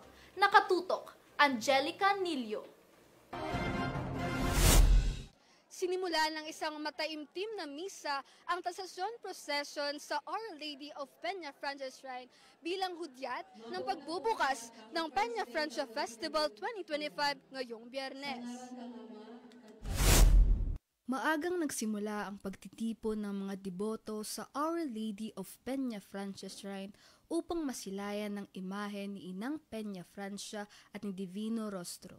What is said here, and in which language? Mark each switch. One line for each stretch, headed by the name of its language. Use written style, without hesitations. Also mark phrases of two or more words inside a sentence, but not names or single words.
Filipino: Nakatutok, Angelica Nilio. Sinimula ng isang mataimtim na misa ang Traslasyon Procession sa Our Lady of Peña Francia Shrine bilang hudyat ng pagbubukas ng Peña Francia Festival 2025 ngayong Biyernes. Maagang nagsimula ang pagtitipon ng mga deboto sa Our Lady of Peña Francia Shrine upang masilayan ng imahe ni Inang Peña Francia at ni Divino Rostro.